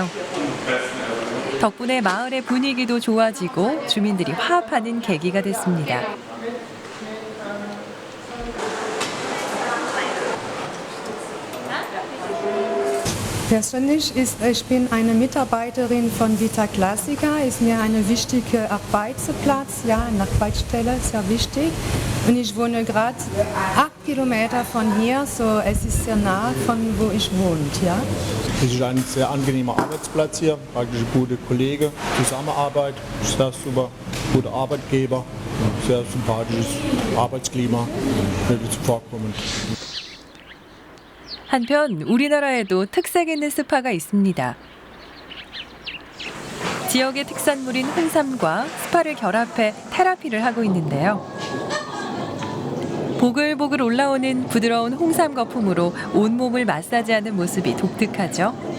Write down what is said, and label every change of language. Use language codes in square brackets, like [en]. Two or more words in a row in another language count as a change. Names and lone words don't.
[ko] 덕분에 마을의 분위기도 좋아지고 주민들이 화합하는 계기가 됐습니다. [de] Persönlich ich bin eine Mitarbeiterin von Vita Classica, ist mir eine wichtige Arbeitsplatz, ja, eine Arbeitsstelle, sehr wichtig. Und ich wohne gerade 8 Kilometer von hier, so es ist sehr nah von wo ich wohne. Ja. Es ist ein sehr angenehmer Arbeitsplatz hier, praktisch gute Kollegen, Zusammenarbeit, sehr super, gute Arbeitgeber, sehr sympathisches Arbeitsklima, nicht zuvorkommend. [ko] 한편 우리나라에도 특색 있는 스파가 있습니다. 지역의 특산물인 홍삼과 스파를 결합해 테라피를 하고 있는데요. 보글보글 올라오는 부드러운 홍삼 거품으로 온몸을 마사지하는 모습이 독특하죠.